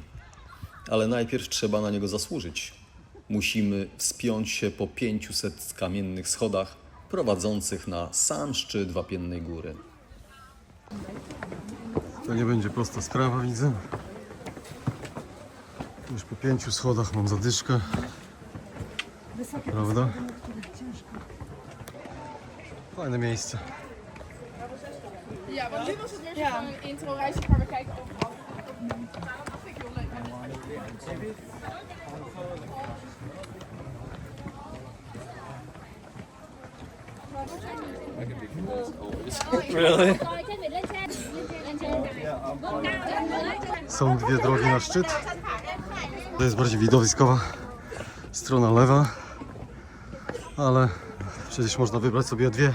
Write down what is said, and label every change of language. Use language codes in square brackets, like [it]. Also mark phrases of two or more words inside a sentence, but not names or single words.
[pl] Ale najpierw trzeba na niego zasłużyć. Musimy wspiąć się po 500 kamiennych schodach prowadzących na sam szczyt wapiennej góry. To nie będzie prosta sprawa, widzę. Już po 5 schodach mam zadyszkę. Prawda? Fajne miejsce. [nl] Ja, want nu was het weer zo'n intro-reisje waar we kijken overal. Dat vind ik heel leuk. [pl] Są dwie drogi na szczyt. To jest bardziej widowiskowa strona lewa, ale przecież można wybrać sobie dwie.